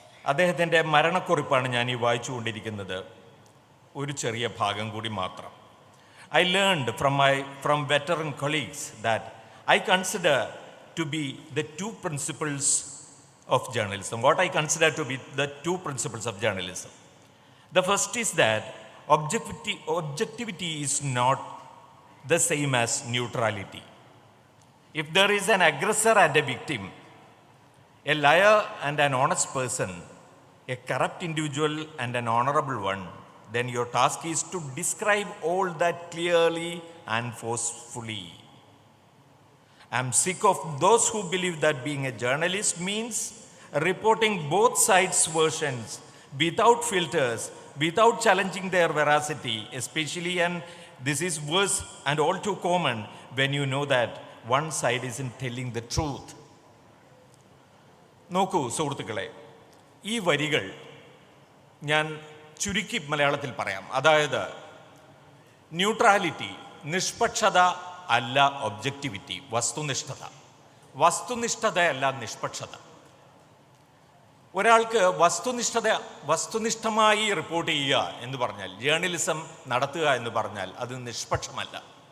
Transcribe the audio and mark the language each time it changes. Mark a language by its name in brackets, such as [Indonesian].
[Malayalam] അദ്ദേഹത്തിൻ്റെ മരണക്കുറിപ്പാണ് ഞാൻ ഈ വായിച്ചുകൊണ്ടിരിക്കുന്നത്. ഒരു ചെറിയ ഭാഗം കൂടി മാത്രം. [English] I learned from veteran colleagues that I consider to be the two principles of journalism. What I consider to be the two principles of journalism. The first is that objectivity is not the same as neutrality. If there is an aggressor and a victim, a liar and an honest person, a corrupt individual and an honorable one, then your task is to describe all that clearly and forcefully. I'm sick of those who believe that being a journalist means reporting both sides' versions without filters, without challenging their veracity, especially, and this is worse and all too common when you know that one side isn't telling the truth. [Malayalam] നോക്കൂ സുഹൃത്തുക്കളെ, ഈ വരികൾ ഞാൻ ചുരുക്കി മലയാളത്തിൽ പറയാം. അതായത് neutrality, നിഷ്പക്ഷത അല്ല ഒബ്ജക്റ്റിവിറ്റി, വസ്തുനിഷ്ഠത. വസ്തുനിഷ്ഠതയല്ല നിഷ്പക്ഷത. ഒരാൾക്ക് വസ്തുനിഷ്ഠമായി റിപ്പോർട്ട് ചെയ്യുക എന്ന് പറഞ്ഞാൽ, ജേർണലിസം നടത്തുക എന്ന് പറഞ്ഞാൽ അത് നിഷ്പക്ഷമല്ല.